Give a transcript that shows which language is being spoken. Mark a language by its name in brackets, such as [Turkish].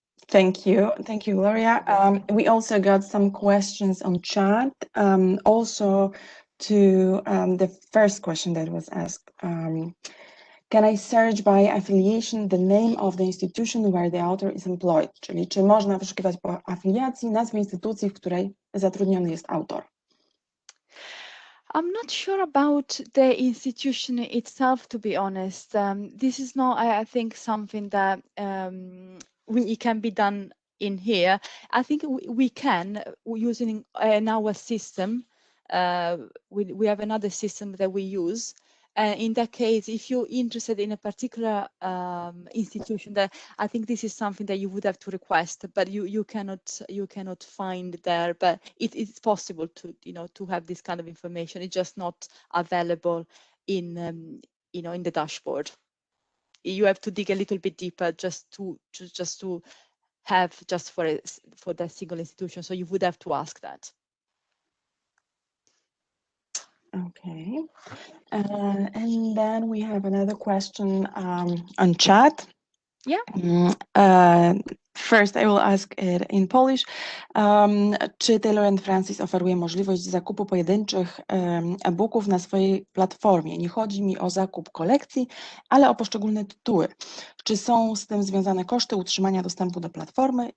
[English] Thank you, Gloria. We also got some questions on chat. Also, to the first question that was asked. Can I search by affiliation the name of the institution where the author is employed? [Polish] Czyli czy można wyszukiwać po afiliacji nazwy instytucji, w której zatrudniony jest autor? [English] I'm not sure about the institution itself, to be honest. This is not, I think, something that it can be done in here. I think we can, using in our system. We have another system that we use. In that case, if you're interested in a particular institution, that I think this is something that you would have to request, but you cannot find there. But it's possible to, you know, to have this kind of information. It's just not available in you know, in the dashboard. You have to dig a little bit deeper just to have just for that single institution. So you would have to ask that. Okay, and then we have another question on chat. Yeah. First, I will ask it in Polish. [Polish] Czy Taylor&Francis oferuje możliwość zakupu pojedynczych e-booków na swojej platformie? Nie chodzi mi o zakup kolekcji, ale o poszczególne tytuły. Czy są z tym związane koszty utrzymania dostępu do platformy?